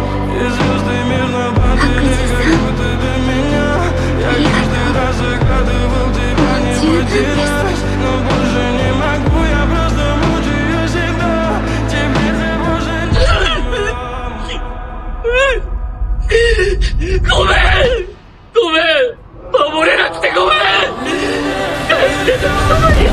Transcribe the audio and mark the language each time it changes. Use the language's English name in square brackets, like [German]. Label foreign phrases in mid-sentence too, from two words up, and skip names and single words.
[Russian] И звезды мирно падали, как будто бы меня. Я каждый раз загадывал тебя не потерять, но больше не могу, я просто мучаю себя. Теперь ты больше не [Japanese] ごめんごめん守れなくてごめん帰ってた